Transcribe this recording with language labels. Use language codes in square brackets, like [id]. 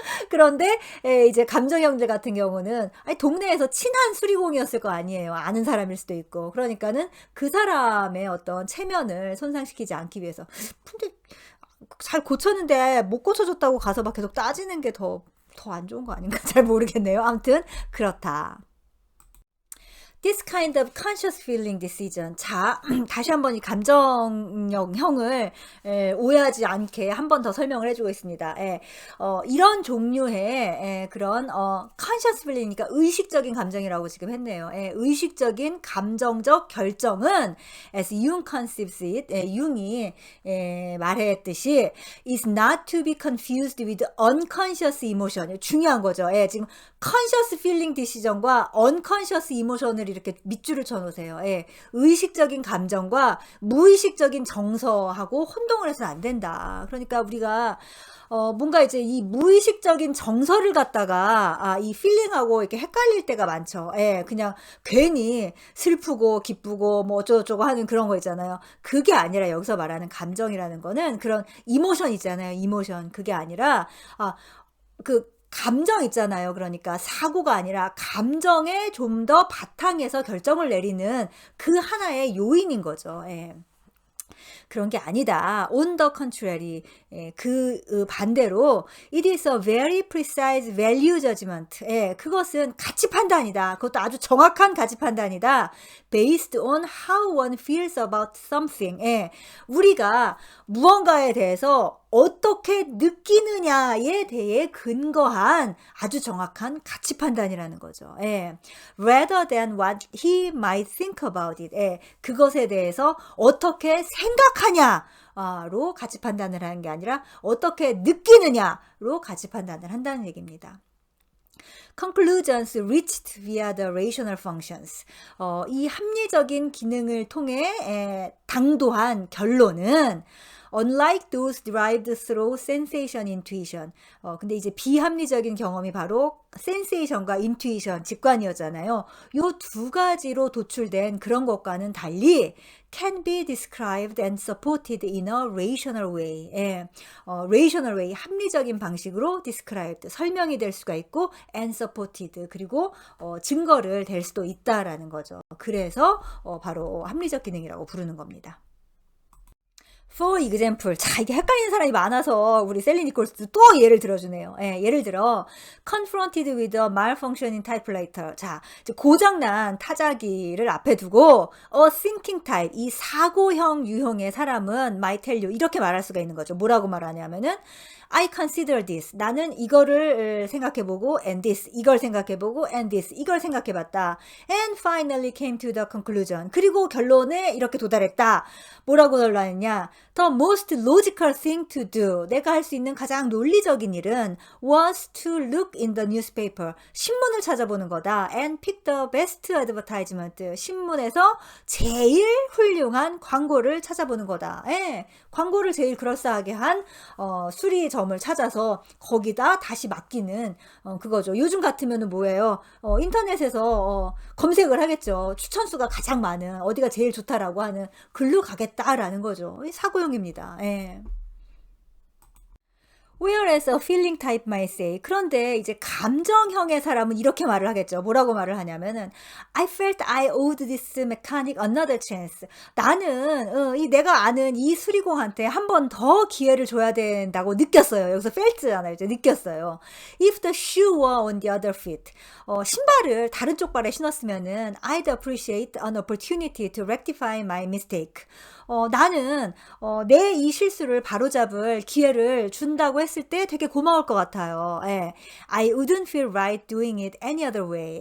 [ko] 그런데 예, 이제 감정형들 같은 경우는 아니, 동네에서 친한 수리공이었을 거 아니에요. 아는 사람일 수도 있고. 그러니까는 그 사람의 어떤 체면을 손상시키지 않기 위해서. 근데 잘 고쳤는데 못 고쳐줬다고 가서 막 계속 따지는 게 더 안 좋은 거 아닌가? 잘 모르겠네요. 아무튼 그렇다. [en] This kind of conscious feeling decision. [ko] 자, 다시 한번 이 감정형을 오해하지 않게 한 번 더 설명을 해주고 있습니다. 이런 종류의 그런 conscious feeling이니까 의식적인 감정이라고 지금 했네요. 의식적인 감정적 결정은 [en] as Jung conceives it, [ko] 융이 말했듯이 [en] is not to be confused with unconscious emotion. [ko] 중요한 거죠. 지금 [en] conscious feeling decision [ko] 과 [en] unconscious emotion [ko] 을 이렇게 밑줄을 쳐놓으세요. 의식적인 감정과 무의식적인 정서하고 혼동을 해서는 안 된다. 그러니까 우리가 뭔가 이제 이 무의식적인 정서를 갖다가 이 필링하고 이렇게 헷갈릴 때가 많죠. 그냥 괜히 슬프고 기쁘고 뭐 어쩌고저쩌고 하는 그런 거 있잖아요. 그게 아니라 여기서 말하는 감정이라는 거는 그런 이모션 있잖아요. 이모션. 그게 아니라 그 감정 있잖아요. 그러니까 사고가 아니라 감정에 좀 더 바탕에서 결정을 내리는 그 하나의 요인인 거죠. 그런 게 아니다. [en] On the contrary, [ko] 그 반대로 [en] it is a very precise value judgment. [ko] 그것은 가치 판단이다. 그것도 아주 정확한 가치 판단이다. [en] Based on how one feels about something. [ko] 우리가 무언가에 대해서 어떻게 느끼느냐에 대해 근거한 아주 정확한 가치 판단이라는 거죠. [en] Rather than what he might think about it. [ko] 그것에 대해서 어떻게 생각하냐로 가치 판단을 하는 게 아니라 어떻게 느끼느냐로 가치 판단을 한다는 얘기입니다. [en] Conclusions reached via the rational functions. [ko] 이 합리적인 기능을 통해 당도한 결론은 [en] unlike those derived through sensation intuition. [ko] 근데 이제 비합리적인 경험이 바로 sensation과 intuition, 직관이었잖아요. 요 두 가지로 도출된 그런 것과는 달리 [en] can be described and supported in a rational way. [ko] rational way, 합리적인 방식으로 described, 설명이 될 수가 있고 [en] and supported, [ko] 그리고 증거를 댈 수도 있다라는 거죠. 그래서 바로 합리적 기능이라고 부르는 겁니다. [en] For example, [ko] 자, 이게 헷갈리는 사람이 많아서 우리 셀리 니콜스도 또 예를 들어주네요. 예를 들어, [en] confronted with a malfunctioning typewriter. [ko] 자, 고장난 타자기를 앞에 두고, [en] a thinking type, [ko] 이 사고형 유형의 사람은 [en] might tell you, [ko] 이렇게 말할 수가 있는 거죠. 뭐라고 말하냐면은, [en] I consider this. [ko] 나는 이거를 생각해보고, [en] and this. [ko] 이걸 생각해보고, and this. 이걸 생각해봤다. [en] And finally came to the conclusion. [ko] 그리고 결론에 이렇게 도달했다. 뭐라고 결론했냐? [en] The most logical thing to do. [ko] 내가 할 수 있는 가장 논리적인 일은 [en] was to look in the newspaper. [ko] 신문을 찾아보는 거다. [en] And pick the best advertisement. [ko] 신문에서 제일 훌륭한 광고를 찾아보는 거다. 예, 광고를 제일 그럴싸하게 한 수리점을 찾아서 거기다 다시 맡기는 그거죠. 요즘 같으면은 뭐예요? 인터넷에서 검색을 하겠죠. 추천수가 가장 많은 어디가 제일 좋다라고 하는 글로 가겠다라는 거죠. 사고용입니다. 예. [en] Whereas a feeling type might say. [ko] 그런데 이제 감정형의 사람은 이렇게 말을 하겠죠. 뭐라고 말을 하냐면은 [en] I felt I owed this mechanic another chance. [ko] 나는 내가 아는 이 수리공한테 한 번 더 기회를 줘야 된다고 느꼈어요. 여기서 felt잖아요. 이제 느꼈어요. [en] If the shoe were on the other foot. [ko] 신발을 다른 쪽 발에 신었으면은 [en] I'd appreciate an opportunity to rectify my mistake. [ko] 나는 내 이 실수를 바로잡을 기회를 준다고 했을 때 되게 고마울 것 같아요. 예. [en] I wouldn't feel right doing it any other way.